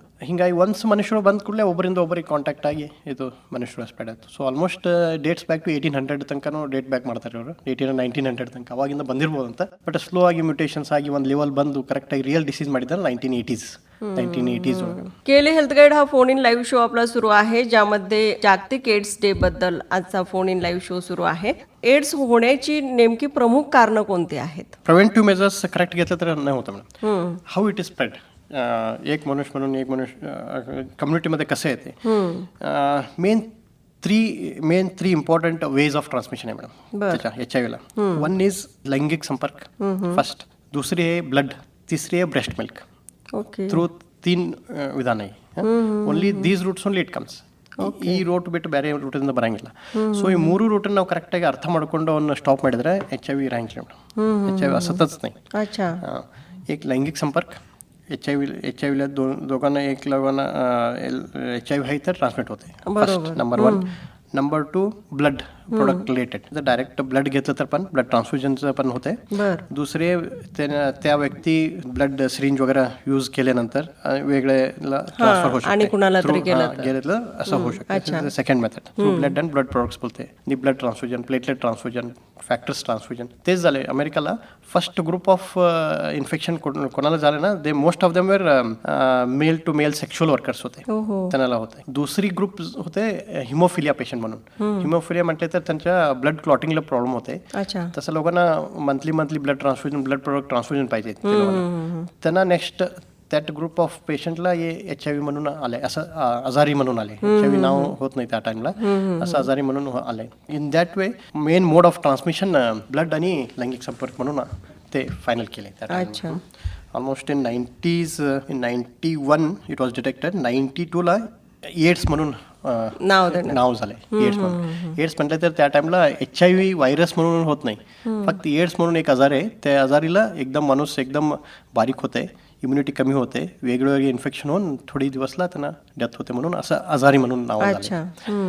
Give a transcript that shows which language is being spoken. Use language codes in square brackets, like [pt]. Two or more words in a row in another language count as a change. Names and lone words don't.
[kn] ಹಿಂಗಾಗಿ ಒನ್ಸ್ ಮನುಷ್ಯರು ಬಂದ ಕೂಡಲೇ ಒಬ್ಬರಿಂದ ಒಬ್ಬರಿಗೆ ಕಾಂಟ್ಯಾಕ್ಟ್ ಆಗಿ ಇದು ಮನುಷ್ಯರು ಸ್ಪ್ರೆಡ್ ಆಯಿತು. [en] so almost dates back to [kn] 1800 ತನಕನೂ [en] date back [kn] ಮಾಡ್ತಾರೆ ಇವರು, 1900 ತನಕ ಅವಾಗಿಂದ ಬಂದಿರ್ಬೋದು ಅಂತ. ಬಟ್ ಸ್ಲೋ ಆಗಿ ಮ್ಯೂಟೇಷನ್ಸ್ ಆಗಿ ಒಂದು ಲೆವೆಲ್ ಬಂದು ಕರೆಕ್ಟಾಗಿ [en] real disease [kn] ಮಾಡಿದ್ದಾರೆ 1980s ಒಳಗೆ. [mr] केएलई हेल्थ गाईड हा [en] phone in live show [mr] आपला सुरू आहे, ज्यामध्ये जागतिक एड्स डे बद्दल आजचा [en] phone in live show [mr] सुरू आहे. एड्स होण्याची नेमकी प्रमुख कारणं कोणती आहेत? [en] preventive measures correct [mr] घेतलं तर नाही होतं मॅडम. [en] how it is spread, [mr] एक मनुष्य म्हणून एक मनुष्य कम्युनिटीमध्ये कसं येते, [en] main three important ways of transmission [mr] आहे मॅडम त्याच्या HIV-ला. [en] one is [mr] लैंगिक संपर्क फर्स्ट, दुसरी आहे ब्लड, तिसरी आहे [en] breast milk. [kn] ಥ್ರೂ 3 ವಿಧಾನ ಇದೆ. [en] Only these routes only it comes. [kn] ಈ ರೂಟ್ ಬಿಟ್ಟು ಬೇರೆ ರೂಟಿಂದ ಬರಂಗಿಲ್ಲ. ಸೊ ಈ 3 ರೂಟನ್ನು ನಾವು ಕರೆಕ್ಟಾಗಿ ಅರ್ಥ ಮಾಡ್ಕೊಂಡು ಅವನ್ನ ಸ್ಟಾಪ್ ಮಾಡಿದ್ರೆ HIV ಇರಂಗಿಲ್ಲ ಮೇಡಮ್. [mr] HIV असतच नाही. अच्छा. एक लैंगिक संपर्क, HIV ला दोघांना एक लोकांना HIV आहे तर ट्रान्समिट होते. [en] First number 1. [mr] नंबर 2 [en] blood product related, [mr] जर [en] direct blood [mr] घेतलं तर पण ब्लड ट्रान्सफ्युजनचं पण होते. दुसरे त्या व्यक्ती [en] blood syringe [mr] वगैरे यूज केल्यानंतर वेगळ्याला ट्रान्सफर होऊ शकते आणि कुणाला तरी गेलं असं होऊ शकतं. [en] second method through blood and blood products बोलते. blood transfusion, platelet transfusion, factors transfusion. [mr] तेच झाले अमेरिकाला [en] first group of infection [mr] कोणाला झाले ना, [en] they most of them were male to male sexual workers [mr] होते, त्यांना होते. दुसरी ग्रुप होते [en] hemophilia patient [mr] म्हणून. हिमोफिलिया म्हटले तर त्यांच्या ब्लड क्लॉटिंगला प्रॉब्लेम होते. तसं लोकांना [en] monthly blood product transfusion [mr] पाहिजे. त्यांना [en] next that group of [mr] पेशंटला हे HIV म्हणून आले, असं आजारी म्हणून आले. HIV नाव होत नाही त्या टाइमला, असं आजारी म्हणून आले. [en] in that way main mode of transmission blood [mr] आणि लैंगिक संपर्क म्हणून ते फायनल केले त्या टाइमला. [en] Almost in 91 it was detected. [mr] 92ला एड्स म्हणून नाव झालंय एड्स म्हणून. एड्स म्हटलं तर त्या टाइमला HIV व्हायरस म्हणून होत नाही, फक्त एड्स म्हणून एक आजार आहे. त्या आजारीला एकदम माणूस एकदम बारीक होते, इम्युनिटी कमी होते, वेगवेगळे इन्फेक्शन होऊन थोडी दिवसला त्यांना डेथ होते म्हणून असं आजारी म्हणून नाव झालं.